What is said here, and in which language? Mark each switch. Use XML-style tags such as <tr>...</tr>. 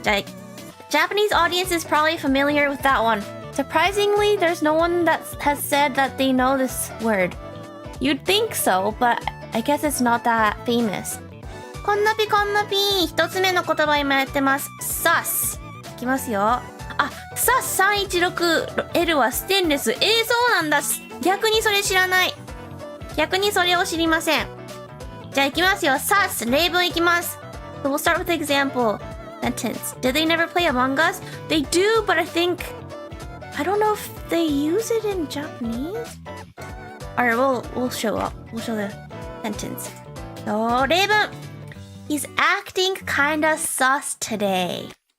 <ja>じゃあ、</ja> <en>Japanese audience is probably familiar with that one. Surprisingly, there's no one that has said that they know this word. You'd think so, but I guess it's not that famous.</en> <ja>こんなぴ一つ目の言葉今やってます。sus いきますよ。 sus316L はステンレス。そうなんだ。逆にそれ知らない。逆にそれを知りません。じゃあいきますよ。sus 例文いきます。</ja> <en>So we'll start with the example sentence. Did they never play Among Us? They do, but I don't know if they use it in Japanese. Alright, we'll show the sentence. So, 例文 He's acting kinda sus today.</en>